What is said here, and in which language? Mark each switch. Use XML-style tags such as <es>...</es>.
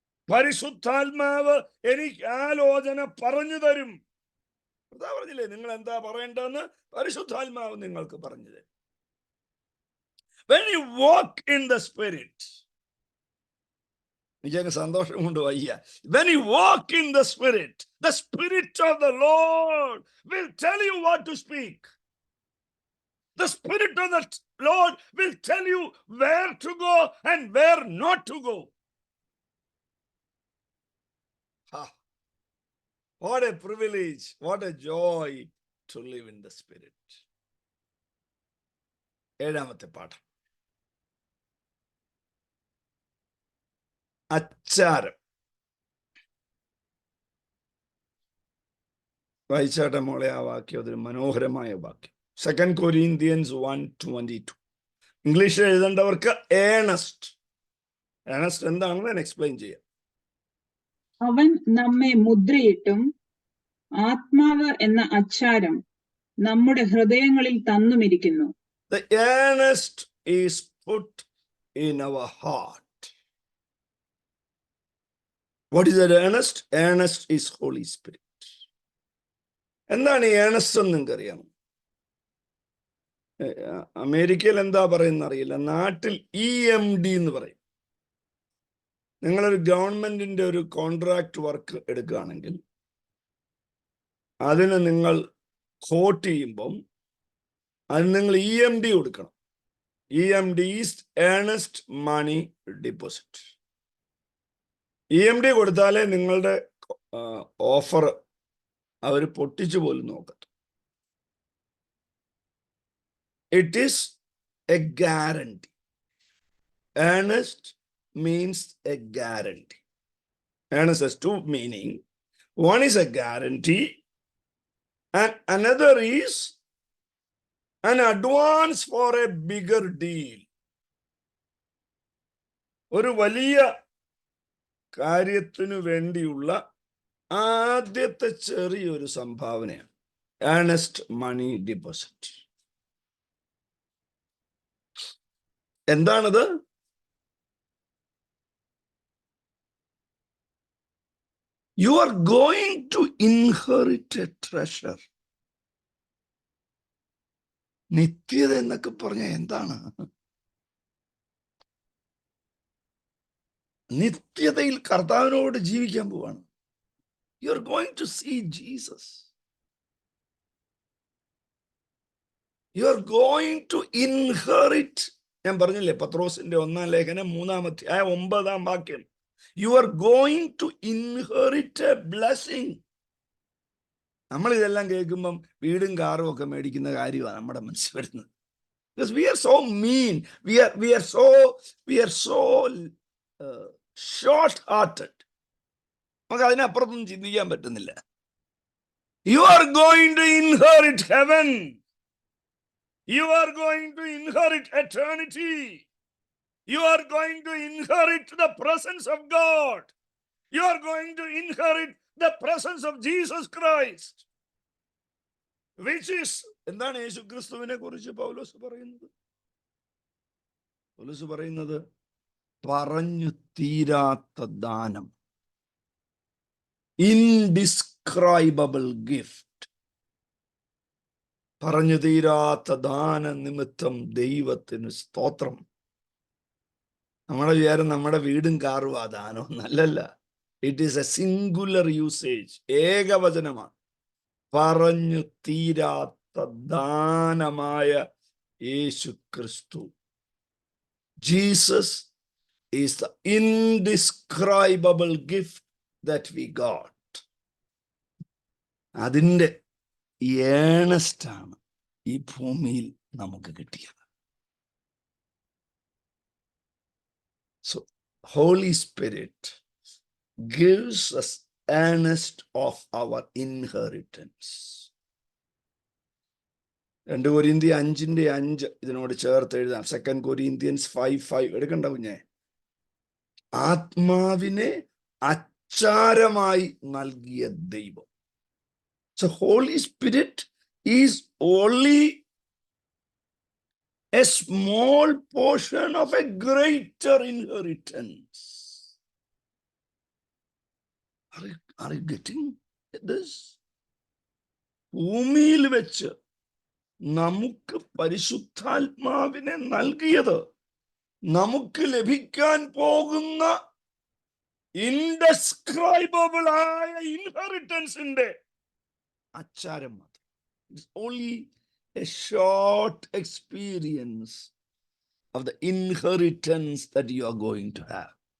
<ml>പരിശുദ്ധാത്മാവ് എനിക്ക് ആലോചന പറഞ്ഞു തരും. അതാ പറഞ്ഞില്ലേ, നിങ്ങൾ എന്താ പറയേണ്ടതെന്ന് പരിശുദ്ധാത്മാവ് നിങ്ങൾക്ക് പറഞ്ഞു തരും.</ml> <en>When you walk in the Spirit,</en> <ml>എനിക്ക് സന്തോഷം കൊണ്ട് വയ്യ.</ml> <en>When you walk in the Spirit of the Lord will tell you what to speak. The Spirit of the Lord will tell you where to go and where not to go. What a privilege, what a joy to live in the Spirit.</en> <ml>ഏഴാമത്തെ പാഠം, അച്ചാരം. വായിച്ചാട്ടെ മോളെ ആ വാക്യം, അതൊരു മനോഹരമായ വാക്യം. 2 Corinthians 1:22. ഇംഗ്ലീഷിൽ എഴുതേണ്ടവർക്ക് Ernest. Ernest എന്താണെന്ന് ഞാൻ എക്സ്പ്ലെയിൻ ചെയ്യാം. അവൻ നമ്മെ മുദ്രയിട്ടും ആത്മാവ് എന്ന അച്ചാരം നമ്മുടെ ഹൃദയങ്ങളിൽ തന്നുമിരിക്കുന്നു.</ml> <en>The earnest is put in our heart. What is that earnest? Earnest is Holy Spirit.</en> <ml>എന്താണ് ഈ ഏണസ്റ്റ് എന്ന് നിങ്ങൾക്ക് അറിയാമോ? അമേരിക്കയിൽ എന്താ പറയുന്ന അറിയില്ല, നാട്ടിൽ EMD എന്ന് പറയും. നിങ്ങളൊരു ഗവൺമെന്റിന്റെ ഒരു കോൺട്രാക്ട് വർക്ക് എടുക്കുകയാണെങ്കിൽ അതിന് നിങ്ങൾ കോട്ട് ചെയ്യുമ്പം അതിന് നിങ്ങൾ EMD കൊടുക്കണം.</ml> <en>EMD is earnest money deposit.</en> <ml>EMD കൊടുത്താലേ നിങ്ങളുടെ ഓഫർ അവർ പൊട്ടിച്ചു പോലും നോക്കത്തു.</ml> <en>It is a guarantee. Earnest means a guarantee. Earnest has two meaning. One is a guarantee and another is an advance for a bigger deal.</en> <ml>ഒരു വലിയ കാര്യത്തിനു വേണ്ടിയുള്ള ആദ്യത്തെ ചെറിയൊരു സംഭാവനയാണ് ഏണസ്റ്റ് മണി ഡിപ്പോസിറ്റ്. എന്താണത്?</ml> <en>You are going to inherit a treasure.</en> <ml>നിത്യത എന്നൊക്കെ പറഞ്ഞ എന്താണ്? നിത്യതയിൽ കർത്താവിനോട് ജീവിക്കാൻ പോവാണ്.</ml> <en>You are going to see Jesus. You are going to inherit.</en> <ml>ഞാൻ പറഞ്ഞില്ലേ പത്രോസിന്റെ 1-ാം ലേഖനം 3-ാം വാക്യം.</ml> <en>You are going to inherit a blessing.</en> <ml>നമ്മൾ ഇതെല്ലാം കേൾക്കുമ്പം വീടും കാറും ഒക്കെ മേടിക്കുന്ന കാര്യമാണ് നമ്മുടെ മനസ്സിൽ വരുന്നത്.</ml> <en>Because we are so mean. We are so short-hearted.</en> <ml>നമുക്ക് അതിനപ്പുറത്തൊന്നും ചിന്തിക്കാൻ പറ്റുന്നില്ല.</ml> <en>You are going to inherit heaven. You are going to inherit eternity. You are going to inherit the presence of God. You are going to inherit the presence of Jesus Christ. Which is,</en> <ml>എന്താണ് യേശു ക്രിസ്തുവിനെ കുറിച്ച് പൗലോസ് പറയുന്നത്? പൗലോസ് പറയുന്നത് പറഞ്ഞു തീരാത്ത ദാനം,</ml> <en>Indescribable gift.</en> <ml>പറഞ്ഞു തീരാത്ത ദാന നിമിത്തം ദൈവത്തിന് സ്തോത്രം. നമ്മുടെ വിചാരം നമ്മുടെ വീടും കാറും ആ ദാനം നല്ലല്ല.</ml> <en>it is a singular usage,</en> <ml>ഏകവചനമാണ്. പറഞ്ഞു തീരാത്ത ദാനമായ യേശു ക്രിസ്തു.</ml> <en>Jesus is the indescribable gift that we got.</en> <ml>അതിൻ്റെ ഏണസ്റ്റാണ് ഈ ഭൂമിയിൽ നമുക്ക് കിട്ടിയത്.</ml> <en>So Holy Spirit gives us earnest of our inheritance.</en> <ml>2 കൊരിന്ത്യർ 5:5 ഇതിനോട് ചേർത്ത് എഴുതാം. 2 Corinthians 5:5 എടുക്കണ്ട കുഞ്ഞെ. ആത്മാവിനെ അച്ചാരമായി നൽകിയ ദൈവം.</ml> <en>So Holy Spirit is only a small portion of a greater inheritance. Are you getting this?</en> <ml>ഭൂമിയിൽ വെച്ച് നമുക്ക് പരിശുദ്ധാത്മാവിനെ നൽകിയത് നമുക്ക് ലഭിക്കാൻ പോകുന്ന ഇൻഡെസ്ക്രൈബിൾ ആയ ഇൻഹെറിറ്റൻസിന്റെ അച്ചാരം മാത്രം.</ml> <en>It's only a short experience of the inheritance that you are going to have.</en>